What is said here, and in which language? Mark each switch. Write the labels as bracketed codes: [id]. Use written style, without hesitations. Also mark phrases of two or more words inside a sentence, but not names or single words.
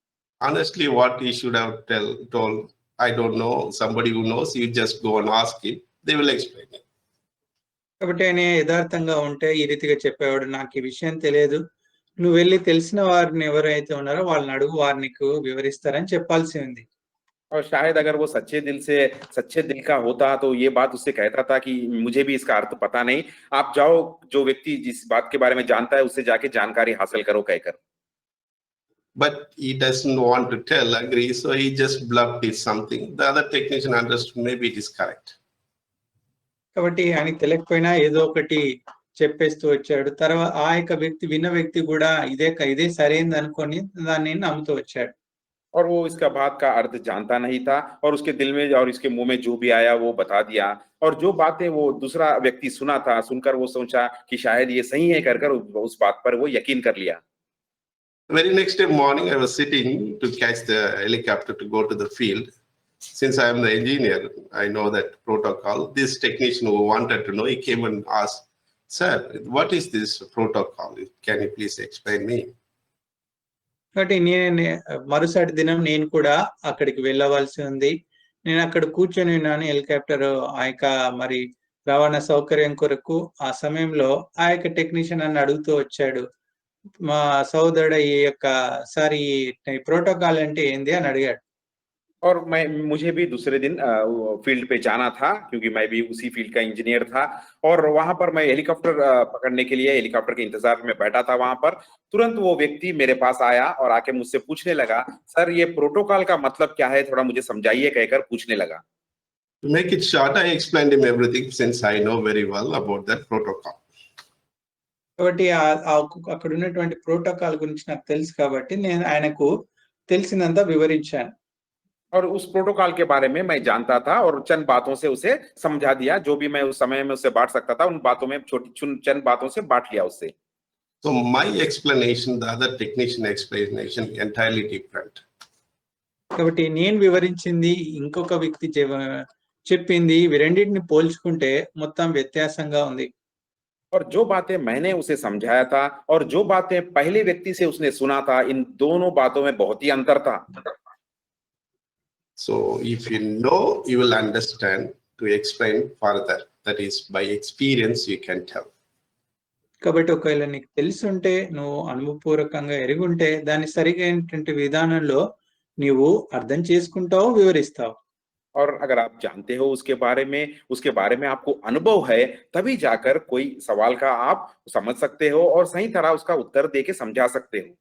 [en] Honestly, what he should have told, I don't know, somebody who knows, you just go and ask him, they will explain it. [te] కాబట్టి ఆయన యథార్థంగా ఉంటే ఈ రీతిగా చెప్పేవాడు, నాకు ఈ విషయం తెలియదు, నువ్వు వెళ్ళి తెలిసిన వారిని ఎవరైతే ఉన్నారో వాళ్ళని అడుగు, వారు నీకు వివరిస్తారని చెప్పాల్సి ఉంది. [hi] और शायद अगर वो सच्चे दिल का होता तो ये बात उससे कहता था कि मुझे भी इसका अर्थ पता नहीं, आप जाओ, जो व्यक्ति जिस बात के बारे में जानता है उससे जाके जानकारी हासिल करो कहकर. [en] But he doesn't want to tell, agree, so he just bluffed it something. The other technician understood, maybe it is correct. [te] కాబట్టి ఆయనకి తెలియకపోయినా ఏదో ఒకటి చెప్పేస్తూ వచ్చాడు. తర్వాత ఆ యొక్క విన్న వ్యక్తి కూడా ఇదే సరైనది అనుకొని దాన్ని నమ్ముతూ వచ్చాడు. [hi] और वो इसका बात का अर्थ जानता नहीं था और उसके दिल में और इसके मुंह में जो भी आया वो बता दिया, और जो बातें वो दूसरा व्यक्ति सुना था, सुनकर वो सोचा कि शायद ये सही है कर उस बात पर वो यकीन कर लिया. [en] Very next day morning, I was sitting to catch the helicopter to go to the field. Since I am the engineer, I know that protocol. This technician who wanted to know, he came and asked, "Sir, what is this protocol? Can you please explain me?" [te] కాబట్టి మరుసటి దినం నేను కూడా అక్కడికి వెళ్ళవలసి ఉంది. నేను అక్కడ కూర్చొని ఉన్నాను. హెలికాప్టర్ ఆ యొక్క మరి రవాణా సౌకర్యం కొరకు ఆ సమయంలో ఆ యొక్క టెక్నీషియన్ నన్ను అడుగుతూ వచ్చాడు. మా సోదరుడు ఈ యొక్క సార్ ఈ ప్రోటోకాల్ అంటే ఏంది అని అడిగాడు. [hi] और मुझे भी दूसरे दिन फील्ड पे जाना था क्योंकि मैं भी उसी फील्ड का इंजीनियर था, और वहां पर मैं हेलीकॉप्टर पकड़ने के लिए हेलीकॉप्टर के इंतजार में बैठा था. वहां पर तुरंत वो व्यक्ति मेरे पास आया और आके मुझसे पूछने लगा, सर ये प्रोटोकॉल का मतलब क्या है, थोड़ा मुझे समझाइए कहकर पूछने लगा. [en] To make it short, I explained him everything since I know very well about that protocol. [te] కాబట్టి అక్కడ ఉన్నటువంటి ప్రోటోకాల్ గురించి నాకు తెలుసు కాబట్టి నేను ఆయనకు తెలిసినంత వివరించాను. [hi] और उस प्रोटोकॉल के बारे में मैं जानता था और चंद बातों से उसे समझा दिया, जो भी मैं उस समय में उससे बांट सकता था उन बातों में चंद बातों से बांट लिया उससे. [en] So my explanation, the other technician explanation, entirely different. [te] కాబట్టి నేను వివరించింది ఇంకొక వ్యక్తి చెప్పింది ఇవి రెండింటిని పోల్చుకుంటే మొత్తం వ్యత్యాసంగా ఉంది. [hi] और जो बातें मैंने उसे समझाया था और जो बातें पहले व्यक्ति से उसने सुना था, इन दोनों बातों में बहुत ही अंतर था. [en] So if you know, you will understand to explain further. That is, by experience you can tell. [te] కాబట్టి ఒకవేళ నీకు తెలిసి ఉంటే, నువ్వు అనుభవపూర్వకంగా ఎరిగి ఉంటే దాన్ని సరిగైనటువంటి విధానంలో నీవు అర్థం చేసుకుంటావు, వివరిస్తావు. [hi] और अगर आप जानते हो उसके बारे में आपको अनुभव है, तभी जाकर कोई सवाल का आप समझ सकते हो और सही तरह उसका उत्तर देके समझा सकते हो.